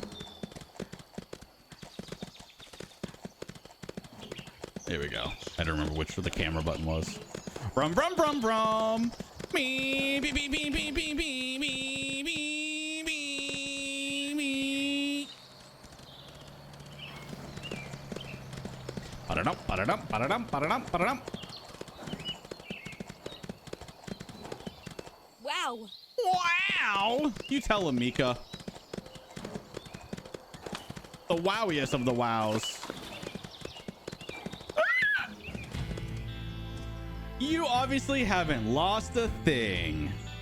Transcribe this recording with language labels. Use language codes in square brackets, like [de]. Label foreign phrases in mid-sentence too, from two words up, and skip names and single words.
[en] There we go. I don't remember which the camera button was. Brum brum brum brum. Me be be be be be be be be be be. Ba-da-dum, ba-da-dum, ba-da-dum, ba-da-dum, ba-da-dum. Wow. Wow! You tell him, Mika. The wowiest of the wows. You obviously haven't lost a thing.